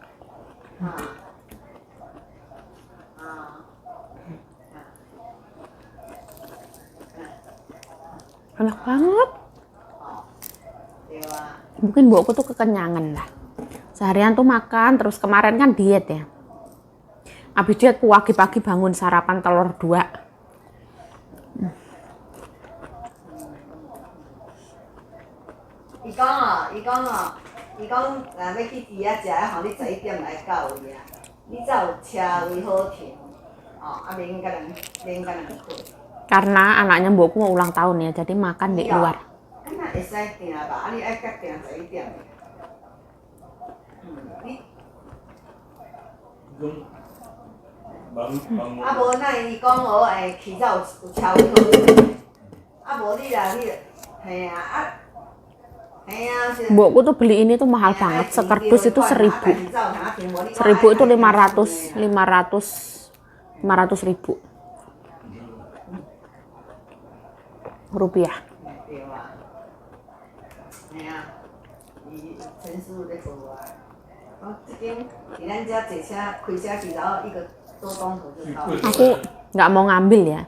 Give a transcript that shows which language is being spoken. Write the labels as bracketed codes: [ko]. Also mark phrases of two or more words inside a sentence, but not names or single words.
[id] Enak banget. Mungkin mbokku tuh kekenyangan lah. Seharian tuh makan, terus kemarin kan diet ya. Habis diet pagi-pagi bangun sarapan telur 2. [nan] 伊讲哦，伊讲，若要去猪仔食，吼你11点来到位啊，你才有车位好停，免甲人困。 [id] Karena anaknya mbokku mau ulang tahun ya, jadi makan di luar. [nan] Kan 会使定吧，你爱甲定11点。无那伊讲哦，起早有车位好停，无你啦，嘿啊。 [id] Mbokku tuh beli ini tuh mahal banget, sekardus itu 1000. 1000 itu 500 ribu rupiah. Aku nggak mau ngambil ya.